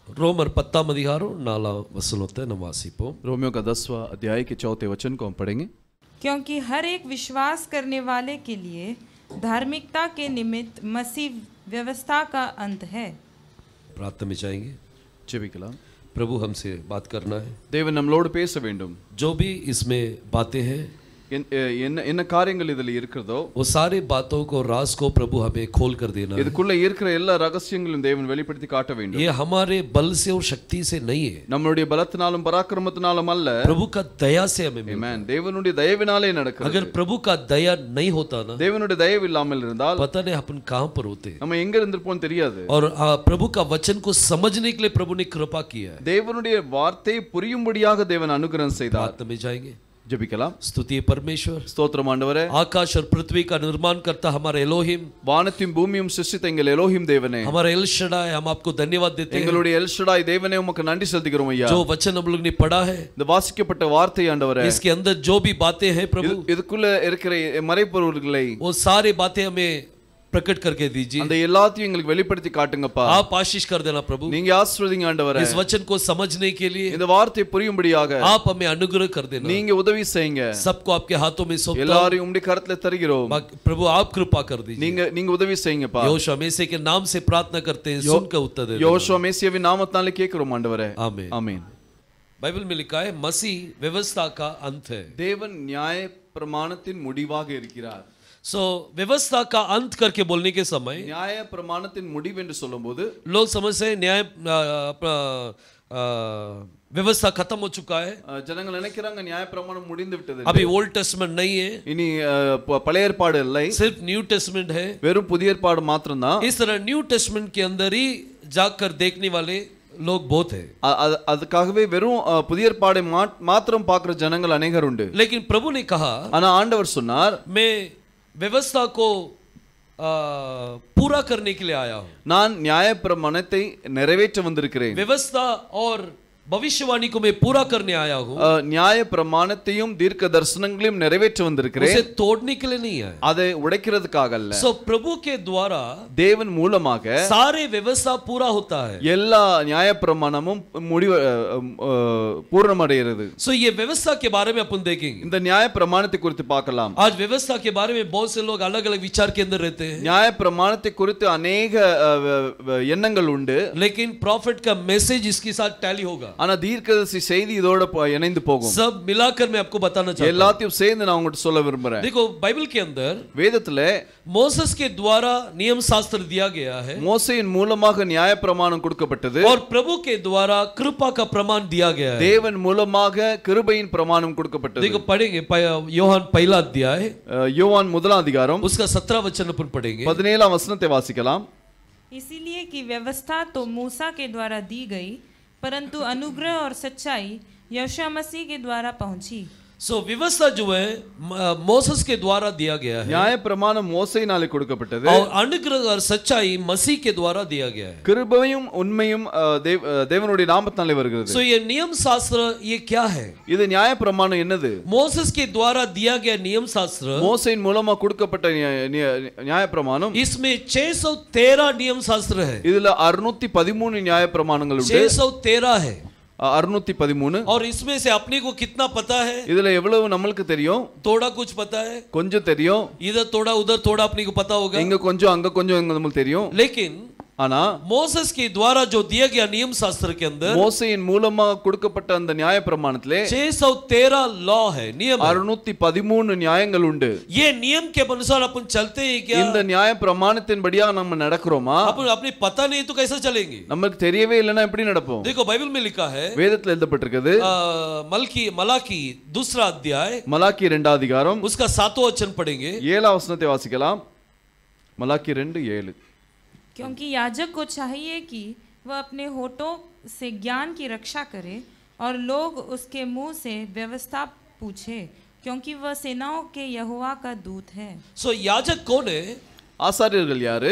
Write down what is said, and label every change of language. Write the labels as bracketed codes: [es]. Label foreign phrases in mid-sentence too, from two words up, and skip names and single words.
[ta] ரோமர் 10 அதிகாரம் 4 வசனம் நம்ம வாசிப்போம். [hi] रोमियो का 10वां अध्याय के 4थे वचन को हम पढ़ेंगे। क्योंकि हर एक विश्वास करने वाले के लिए धार्मिकता के निमित्त मसीह व्यवस्था का अंत है। प्रार्थना में जाएंगे। [ta] ஜெபிக்கலாம். [hi] प्रभु हमसे बात करना है. [ta] தேவன் நம்மளோடு பேச வேண்டும். [hi] जो भी इसमें बातें हैं, [ta] என்ன காரியங்கள் இதில் இருக்கிறதோ [hi] वो सारे बातों को राज को प्रभु हमें खोल कर देना है. [ta] இதுக்குள்ள இருக்கிற எல்லா ரகசியங்களையும் தேவன் வெளிப்படுத்தி காட்ட வேண்டும். [hi] ये हमारे बल से और शक्ति से नहीं है. [ta] நம்மளுடைய பலத்தினாலும் பராக்கிரமத்தினாலும் அல்ல. [hi] प्रभु का दया से हमें मिलता है. आमेन. [ta] தேவனுடைய தயவினாலே நடக்கிறது. [hi] अगर प्रभु का दया नहीं होता ना, [ta] தேவனுடைய தயவு இல்லாமல் இருந்தால் [hi] पता नहीं अपन कहां पर होते. [ta] நம்ம எங்க இருந்திருப்போம் தெரியாது. [hi] और प्रभु का वचन को समझने के लिए प्रभु ने कृपा किया है. [ta] தேவனுடைய வார்த்தை புரியும்படியாக தேவன் அனுகிரகம் செய்தார். [hi] प्रार्थना में जाएंगे. [ta] ஜெபிக்கலாம். [hi] स्तुति परमेश्वर. [ta] ஸ்தோத்திரம் ஆண்டவரே. [hi] आकाश और पृथ्वी का निर्माण करता हमारा एलोहिम, [ta] வானத்தையும் பூமியும் சிருஷ்டித்த எங்கள் எலோஹிம் தேவனே, [hi] हमारा एल शडाई, हम आपको धन्यवाद देते हैं. [ta] எங்களுடைய எல் ஷடாய் தேவனே உமக்கு நன்றி செலுத்துகிறோம் ஐயா. [hi] जो वचन हम लोग ने पढ़ा है, [ta] இந்த வாசிக்கப்பட்ட வார்த்தை ஆண்டவரே, [hi] इसके अंदर जो भी बातें हैं प्रभु, [ta] இதுக்குள்ள இருக்கிற மறைபொருள்களை [hi] वो सारी बातें हमें प्रकट करके दीजिए. [ta] அந்த எல்லாத்தையும் எங்களுக்கு வெளிப்படுத்தி காட்டுங்கப்பா. [hi] आप आशीष कर देना प्रभु. [ta] நீங்க ஆசீர்வதிங்க ஆண்டவரே. [hi] इस वचन को समझने के लिए [ta] இந்த வார்த்தை புரியும்படியாக [hi] आप हमें अनुग्रह कर देना. [ta] நீங்க உதவி செய்யுங்க. [hi] सबको आपके हाथों में सौंपता हूं. [ta] எல்லாரையும் உம்முடைய கரத்துல தருகிறோம். [hi] प्रभु आप कृपा कर दीजिए. [ta] நீங்க உதவி செய்யுங்கப்பா. [hi] योशुआ मेसे के नाम से प्रार्थना करते हैं, सुनकर उत्तर दे. [ta] யோசுவா மேசியாவின் நாமத்தாலே கேக்குறோம் ஆண்டவரே. [hi] आमीन. [ta] ஆமென். [hi] बाइबल में लिखा है मसीह व्यवस्था का अंत है. [ta] தேவன் நியாய பிரமாணத்தின் முடிவாக இருக்கிறார். [hi] सो व्यवस्था का अंत करके बोलने के समय [ta] நியாய பிரமாணத்தின் முடிவு என்று சொல்லும்போது [hi] लोग समझते हैं न्याय व्यवस्था खत्म हो चुका है. [ta] ஜனங்கள் நினைக்கிறாங்க நியாய பிரமாணம் முடிந்து விட்டது. [hi] अभी ओल्ड टेस्टमेंट नहीं है, [ta] இனி பழைய ஏற்பாடு இல்லை, [hi] सिर्फ न्यू टेस्टमेंट है. [ta] வெறும் புதிய ஏற்பாடு மாத்திரம்தான். [hi] इस तरह न्यू टेस्टमेंट के अंदर ही जाकर देखने वाले लोग बहुत है. [ta] அதுக்காகவே வெறும் புதிய ஏற்பாடை மாத்திரம் பார்க்கிற ஜனங்கள் अनेகர் உண்டு. [hi] लेकिन प्रभु ने कहा, [ta] ஆனா ஆண்டவர் சொன்னார், [hi] मैं व्यवस्था को पूरा करने के लिए आया हूं. [ta] நான் நியாய பிரமாணத்தை நிறைவேற்ற வந்திருக்கிறேன். [hi] व्यवस्था और भविष्यवाणी को मैं पूरा करने आया हूं. [ta] நியாய பிரமாணத்தையும் தீர்க்க தரிசனங்களையும் நிறைவேற்ற வந்திருக்கிறேன். [hi] उसे तोड़ने के लिए नहीं है, [ta] அதை உடைக்கிறதுக்காக அல்ல. [hi] सो प्रभु के द्वारा [ta] தேவன் மூலமாக [hi] सारे व्यवस्था पूरा होता है. [ta] எல்லா நியாய பிரமாணமும் முடிவு பூரணமடைகிறது. [hi] सो ये व्यवस्था के बारे में अपन देखेंगे. [ta] இந்த நியாய பிரமாணத்தை குறித்து பார்க்கலாம். [hi] आज व्यवस्था के बारे में बहुत से लोग अलग अलग विचार के अंदर रहते हैं. [ta] நியாய பிரமாணத்தை குறித்து अनेक எண்ணங்கள் உண்டு. [hi] लेकिन प्रॉफिट का मैसेज इसके साथ टैली होगा. [ta] ஆனா தீர்க்கதரிசி செய்தி இதோட இணைந்து போகும். [hi] सब मिलाकर मैं आपको बताना चाहता हूं. [ta] எல்லாத்தையும் சேர்ந்து நான் உங்களுக்கு சொல்ல விரும்புறேன். [hi] देखो बाइबल के अंदर [ta] வேதத்திலே [hi] मोसेस के द्वारा नियम शास्त्र दिया गया है, [ta] மோசேயின் மூலமாக நியாய பிரமாணம் கொடுக்கப்பட்டது. [hi] और प्रभु के द्वारा कृपा का प्रमाण दिया गया है. [ta] தேவன் மூலமாக கிருபையின் பிரமாணம் கொடுக்கப்பட்டது. [hi] देखो पढ़ेंगे யோவான் पहला अध्याय, [ta] யோவான் முதலாம் அதிகாரம் [hi] उसका 17 वचन अपन पढ़ेंगे. [ta] 17ஆம் வசனத்தை வாசிக்கலாம். [hi] इसीलिए कि व्यवस्था तो मूसा के द्वारा दी गई, परंतु अनुग्रह और सच्चाई यीशु मसीह के द्वारा पहुंची. सो व्यवस्था जो है मोसेस के द्वारा दिया गया है, [ta] நியாய பிரமாணம் மோசேயினாலே கொடுக்கப்பட்டது. [hi] और अनुग्रह और सच्चाई मसीह के द्वारा दिया गया है. [ta] கிருபையும் உண்மையும் தேவனுடைய நாமத்தினாலே வருகிறது. [hi] सो ये नियम शास्त्र ये क्या है? [ta] இது நியாய பிரமாணம் என்னது? [hi] मोसेस के द्वारा दिया गया नियम शास्त्र, [ta] மோசேயின் மூலமா கொடுக்கப்பட்ட நியாய பிரமாணம். [hi] इसमें 613 नियम शास्त्र है. [ta] இதுல 613 நியாய பிரமாணங்கள் உண்டு. [hi] 613 है. 613. और इसमें से अपने को कितना पता है? [ta] இதுல எவ்வளவு நம்மளுக்கு தெரியும்? [hi] थोड़ा कुछ पता है, [ta] கொஞ்சம் தெரியும். [hi] इधर थोड़ा उधर थोड़ा अपने को पता होगा. [ta] இங்க கொஞ்சம் அங்க கொஞ்சம் நம்மளுக்கு தெரியும். [hi] लेकिन [ta] ஆனா [hi] मोसेस के द्वारा जो दिया गया नियम शास्त्र के अंदर [ta] மோசேயின் மூலமா கொடுக்கப்பட்ட அந்த நியாய பிரமாணத்திலே [hi] 613 लॉ है, नियम [ta] 613 நியாயங்கள் உண்டு. [hi] ये नियम के अनुसार अपन चलते हैं क्या? [ta] இந்த நியாய பிரமாணத்தின்படியா நம்ம நடக்கிறோமா? [hi] अपन अपने पता नहीं तो कैसे चलेंगे? [ta] நமக்கு தெரியவே இல்லனா எப்படி நடப்போம்? [hi] देखो बाइबल में लिखा है, [ta] வேதத்துல எழுதப்பட்டிருக்குது. [hi] मलाकी दूसरा अध्याय, [ta] மலாக்கி 2 அதிகாரம், [hi] उसका 7वां वचन पढ़ेंगे. [ta] 7ஆம் வசனத்தை வாசிக்கலாம். மலாக்கி 2:7. [hi] क्योंकि याजक को चाहिए कि वह अपने होठों से ज्ञान की रक्षा करे और लोग उसके मुंह से व्यवस्था पूछे, क्योंकि वह सेनाओं के यहोवा का दूत है. सो याजक कौन है? [ta] ஆசாரியர்கள் யாரு?